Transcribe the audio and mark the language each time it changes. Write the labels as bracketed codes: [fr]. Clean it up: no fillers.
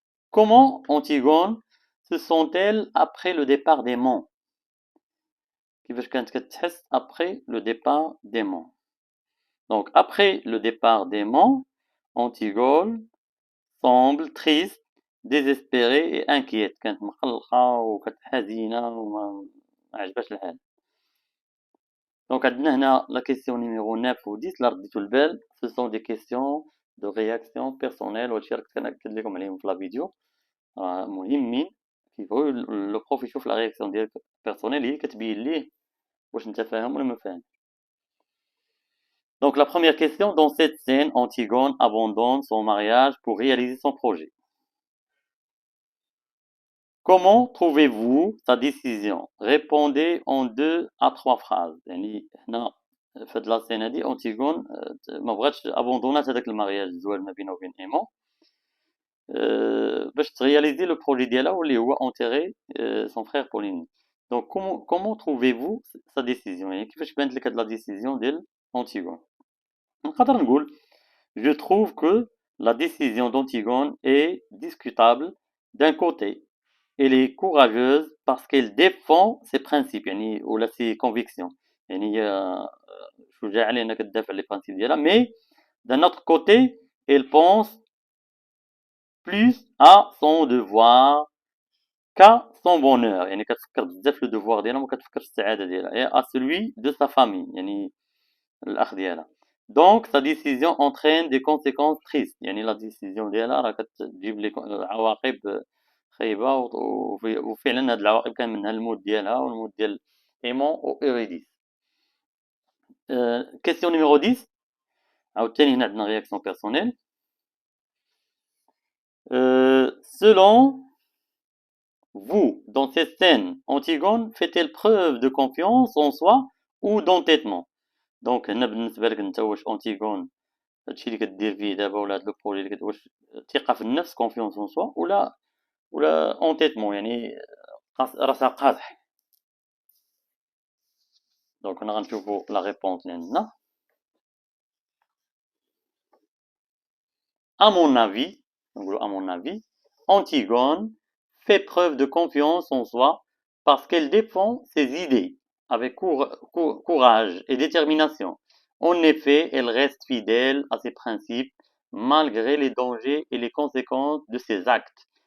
[fr] Comment Antigone se sent-elle après le départ d'Aimant؟ [ar] كيفاش كانت كتحس [fr] après le départ d'Aimant. Donc après le départ d'Aimant, Antigone semble triste, désespérée et inquiète. [ar] كانت مقلقة وكانت حزينة وما عجبهاش الحال. دونك عندنا هنا لا كيسيون نيميرو 9 و 10 لا رديتو البال. سو سون دي كيسيون دو رياكسيون بيرسونيل، وهادشي راه كنت كنأكد لكم عليهم في لا فيديو، راه مهمين. كيبغيو لو بروف يشوف لا رياكسيون ديالك بيرسونيل، هي كتبين ليه واش انت فاهم ولا ما فاهم. [fr] Donc la première question, dans cette scène, Antigone abandonne son mariage pour réaliser son projet. Comment trouvez-vous sa décision? Répondez en 2 à 3 phrases. [ar] يعني هنا في هاد لا سين هادي أنتيغون ما بغاتش ابوندونات هذاك المارياج، الزواج ما بينها وبين إيمون، باش ترياليزي لو بروجي ديالها واللي هو انتيغي سون فخير بوليني. دونك كومون تروفيفو سا ديسيزيون؟ يعني كيفاش بانت لك هاد لا ديسيزيون ديال أنتيغون؟ نقدر نقول [fr] je trouve que la décision d'Antigone est discutable. D'un côté, elle est courageuse parce qu'elle défend ses principes [ar] يعني ولا [fr] ses convictions، [ar] يعني هي شجاعة لأنها كتدافع على [fr] les principes ديالها. Mais d'un autre côté, elle pense plus à son devoir qu'à son bonheur، [ar] يعني كتفكر بزاف في لو [fr] devoir [ar] ديالها وما كتفكرش في السعادة ديالها، [fr] et à celui de sa famille، [ar] يعني الأخ ديالها. [fr] Donc sa décision entraîne des conséquences tristes، [ar] يعني لا ديسيزيون ديالها راه كتجيب لي عواقب خايبة، وفعلا هاد العواقب كان منها الموت ديالها والموت ديال إيمون و إيريديس. كيسيون نيميرو 10. عاوتاني هنا عندنا رياكسيون بيرسونيل. [fr] Selon vous, dans cette scène, Antigone fait-elle preuve de confiance en soi ou d'entêtement؟ [ar] دونك هنا بالنسبة لك انت واش أنتيغون هادشي اللي كدير فيه دابا ولا هاد لو بروجي اللي واش ثقة في النفس كونفيونس اون سوا ولا اونتيتمون يعني راسها قاصح؟ دونك هنا غنشوفو لا ريبونس اللي عندنا. [fr] à mon avis Antigone fait preuve de confiance en soi parce qu'elle défend ses idées avec courage et détermination. En effet, elle reste fidèle à ses principes malgré les dangers et les conséquences de ses actes.